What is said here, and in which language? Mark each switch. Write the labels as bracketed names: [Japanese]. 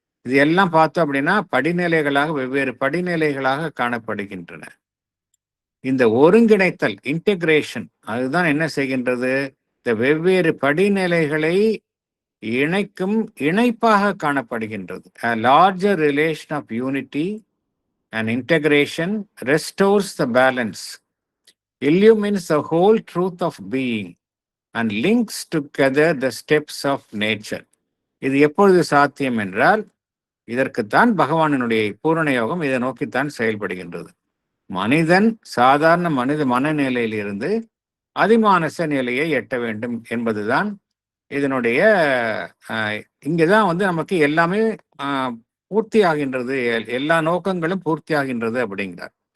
[Tamil] இது எல்லாம் பார்த்தோம் அப்படின்னா படிநிலைகளாக, வெவ்வேறு படிநிலைகளாக காணப்படுகின்றன. இந்த ஒருங்கிணைத்தல், இன்டெகிரேஷன், அதுதான் என்ன செய்கின்றது? இந்த வெவ்வேறு படிநிலைகளை இணைக்கும் இணைப்பாக காணப்படுகின்றது. [English] A larger relation of unity and integration restores the balance, illumines the whole truth of being and links together the steps of nature. [Tamil] இது எப்பொழுது சாத்தியம் என்றால், இதற்குத்தான் பகவானினுடைய பூரண யோகம் இதை நோக்கித்தான் செயல்படுகின்றது. மனிதன் சாதாரண மனநிலையிலிருந்து அதிமானச நிலையை எட்ட வேண்டும் என்பதுதான் இதனுடைய இங்கதான் நமக்கு எல்லாமே பூர்த்தி ஆகின்றது, எல்லா நோக்கங்களும் பூர்த்தி ஆகின்றது அப்படிங்கிறார்.